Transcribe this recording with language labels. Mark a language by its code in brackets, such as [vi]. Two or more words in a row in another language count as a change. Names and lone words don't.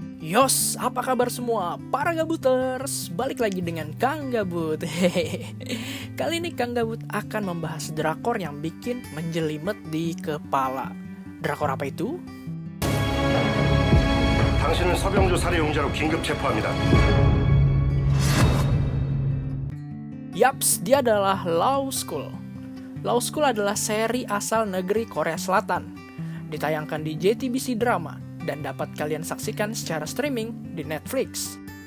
[id] Yos, apa kabar semua para gabuters? Balik lagi dengan Kang Gabut. Kali ini Kang Gabut akan membahas drakor yang bikin menjelimet di kepala. Drakor apa itu? [ko] 당신은 서병주 살해 용의자로 긴급 체포합니다. [id] Yaps, dia adalah Law School. Law School adalah seri asal negeri Korea Selatan. Ditayangkan di JTBC Drama dan dapat kalian saksikan secara streaming di Netflix.